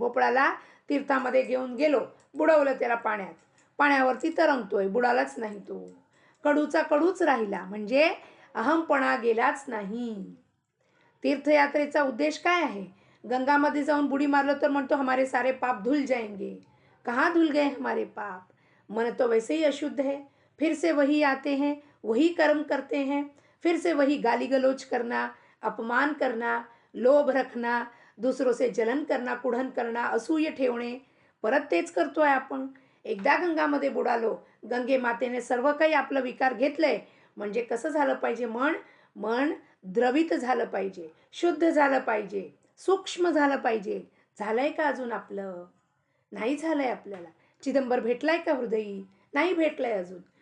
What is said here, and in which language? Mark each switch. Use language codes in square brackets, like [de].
[mr] भोपळाला तीर्थामध्ये घेऊन गेलो, बुडवलं त्याला पाण्यात, पाण्यावरती तरंगतोय, बुडालाच नाही तो. कडूचा कडूच राहिला, म्हणजे अहमपणा गेलाच नाही. तीर्थयात्रेचा उद्देश काय आहे? गंगामध्ये जाऊन बुडी मारलं तर म्हणतो [hi] हमारे सारे पाप धुल जाएंगे. कहाँ धुल गए हमारे पाप? मन तो वैसे ही अशुद्ध है, फिर से वही आते हैं, वही कर्म करते हैं, फिर से वही गाली गलोच करना, अपमान करना, लोभ रखना, दुसरों से जलन करना, कुढन करना, [mr] असूय ठेवणे, परत तेच करतोय आपण. एकदा गंगामध्ये बुडालो, गंगे मातेने सर्व काही आपलं विकार घेतलंय, म्हणजे कसं झालं पाहिजे? मन द्रवित झालं पाहिजे, शुद्ध झालं पाहिजे, सूक्ष्म झालं पाहिजे. झालंय का अजून आपलं? नाही झालंय आपल्याला. चिदंबर भेटलाय का हृदयी? नाही भेटलंय अजून.